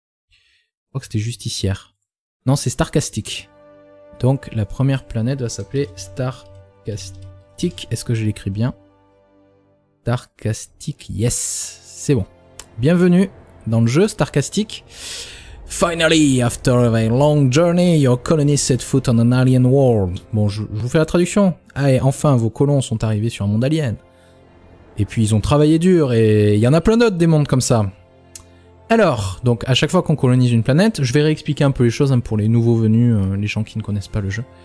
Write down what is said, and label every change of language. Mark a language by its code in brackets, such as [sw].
[fr] Je crois que c'était Justicière. Non, c'est Starcastic. Donc, la première planète va s'appeler Starcastic. Est-ce que je l'écris bien? Starcastic, yes. C'est bon. Bienvenue dans le jeu Starcastic. [en] Finally, after a long journey, your colony set foot on an alien world. [fr] Bon, je vous fais la traduction. Allez, enfin, vos colons sont arrivés sur un monde alien. Et puis, ils ont travaillé dur, et il y en a plein d'autres des mondes comme ça. Alors, donc, à chaque fois qu'on colonise une planète, je vais réexpliquer un peu les choses hein, pour les nouveaux venus, les gens qui ne connaissent pas le jeu.